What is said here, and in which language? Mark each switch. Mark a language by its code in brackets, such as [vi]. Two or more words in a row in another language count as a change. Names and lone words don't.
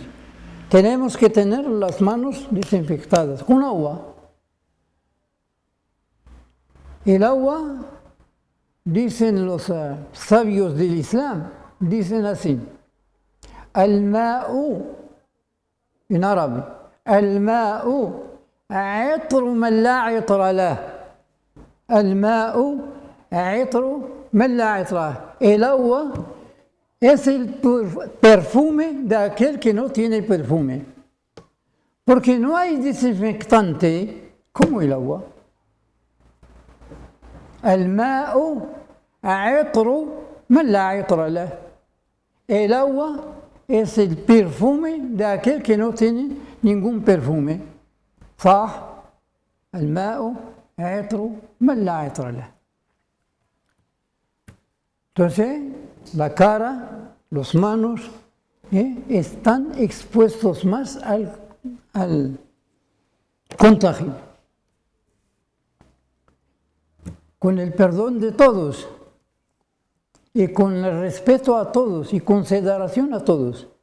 [es] Tenemos que tener las manos desinfectadas con agua. El agua, dicen los sabios del Islam, dicen así: الماء en árabe, [ar] الماء عطر من لا عطر له. الماء عطر من لا عطر له. [es] El agua es el perfume de aquel que no tiene perfume. Porque no hay desinfectante como el agua. [ar] الماء عطر من لا عطر له. [es] El agua es el perfume de aquel que no tiene ningún perfume. [ar] صح؟ الماء عطر من لا عطر له. [es] Entonces, la cara, las manos, están expuestos más al contagio. Con el perdón de todos y con el respeto a todos y consideración a todos.